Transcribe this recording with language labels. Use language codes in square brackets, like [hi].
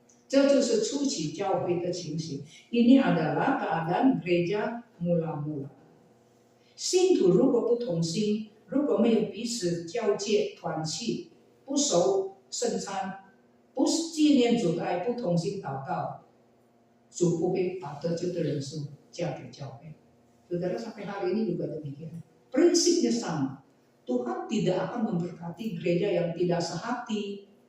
[zh] 这就是初期教会的情形. [id] Ini adalah keadaan gereja mula-mula. [zh] 信徒如果不同心，如果没有彼此交接、团契，不守圣餐，不纪念主的爱，不同心祷告，主不会把得救的人数加给教会。 [id] Saudara, sampai hari ini juga demikian. Prinsipnya sama. Tuhan tidak akan memberkati gereja yang tidak sehati.